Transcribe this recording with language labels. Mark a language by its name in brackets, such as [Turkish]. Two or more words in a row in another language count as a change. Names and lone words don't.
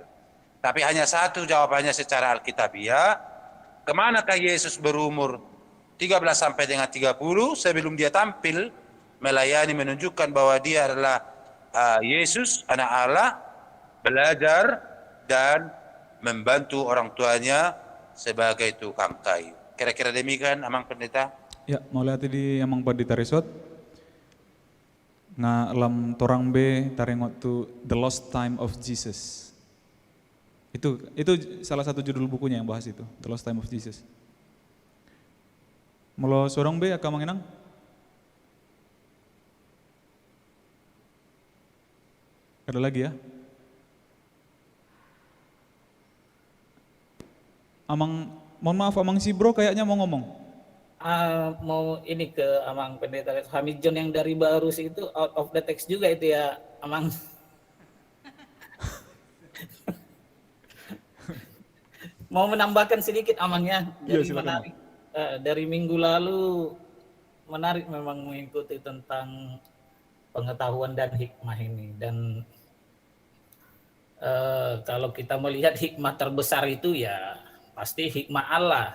[Indonesian] Tapi hanya satu jawabannya secara Alkitabiah, kemanakah Yesus berumur 13 sampai dengan 30 sebelum dia tampil melayani, menunjukkan bahwa dia adalah Yesus, anak Allah, belajar dan membantu orang tuanya sebagai tukang kayu. Kira-kira demikian, Amang Pendeta? Ya, mau lihat di Amang Pendeta Resort. [Batak Toba] nga lam torang be tarengot tu The Lost Time of Jesus. [Indonesian] Itu salah satu judul bukunya yang bahas itu, The Lost Time of Jesus. [Batak Toba] Molo sorong be aka manginang? [Indonesian] Ada lagi ya? Amang, mohon maaf Amang si bro kayaknya mau ngomong. Mau ini ke Amang Pendeta Hamid John yang dari Barus itu [English] out of the text [Indonesian] juga itu ya Amang. Mau menambahkan sedikit Amangnya Iya, dari silakan, menarik dari minggu lalu menarik memang mengikuti tentang pengetahuan dan hikmah ini dan kalau kita melihat hikmah terbesar itu ya pasti hikmah Allah.